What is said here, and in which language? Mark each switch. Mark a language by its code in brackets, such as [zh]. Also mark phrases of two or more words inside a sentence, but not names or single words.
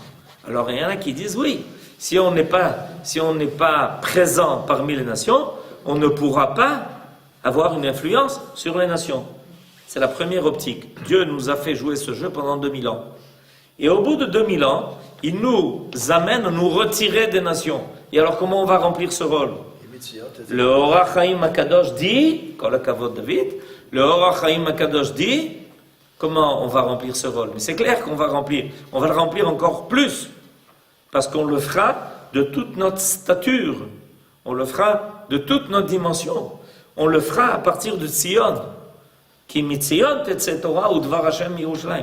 [fr] Alors, il y en a qui disent, oui, si on n'est pas présent parmi les nations, on ne pourra pas avoir une influence sur les nations. C'est la première optique. Dieu nous a fait jouer ce jeu pendant 2000 ans. Et au bout de 2000 ans, il nous amène à nous retirer des nations. Et alors comment on va remplir ce rôle? Le Orach Chaim HaKadosh dit, [he] כל הכבוד [fr] David, le Orach Chaim HaKadosh dit, comment on va remplir ce rôle? Mais c'est clair qu'on va remplir. On va le remplir encore plus. Parce qu'on le fera de toute notre stature. On le fera de toute notre dimension. On le fera à partir de Tzion. [he] כי מציון תצא תורה ודבר השם ירושלים.